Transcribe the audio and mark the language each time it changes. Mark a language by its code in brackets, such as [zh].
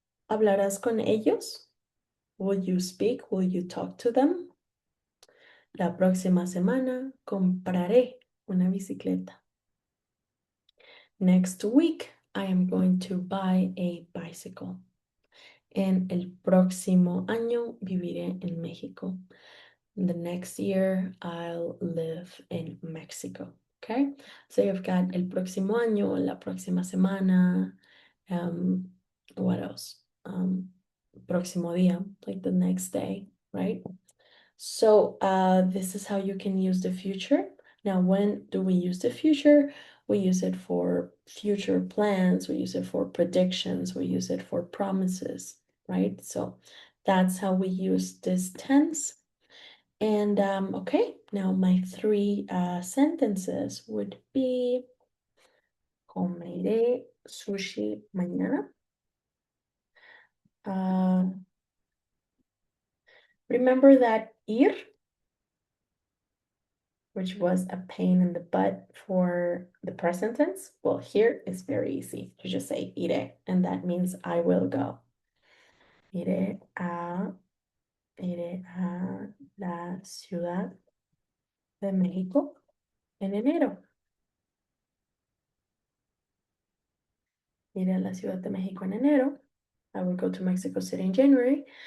[es] ¿Hablarás con ellos? [en] Will you speak? Will you talk to them? [es] La próxima semana compraré una bicicleta. [en] Next week, I am going to buy a bicycle. [es] En el próximo año viviré en México. [en] The next year, I'll live in Mexico. Okay, so you've got [es] el próximo año, la próxima semana, [en] what else? [es] Próximo día, [en] like the next day, right? So this is how you can use the future. Now, when do we use the future? We use it for future plans, we use it for predictions, we use it for promises, right? So that's how we use this tense. And okay, now my three sentences would be [es] comeré sushi mañana. [en] Remember that ir, which was a pain in the butt for the present tense? Well, here it's very easy. You just say iré, and that means I will go. [es] Iré a, iré a la Ciudad de México en enero. Iré a la Ciudad de México en enero. [en] I will go to Mexico City in January.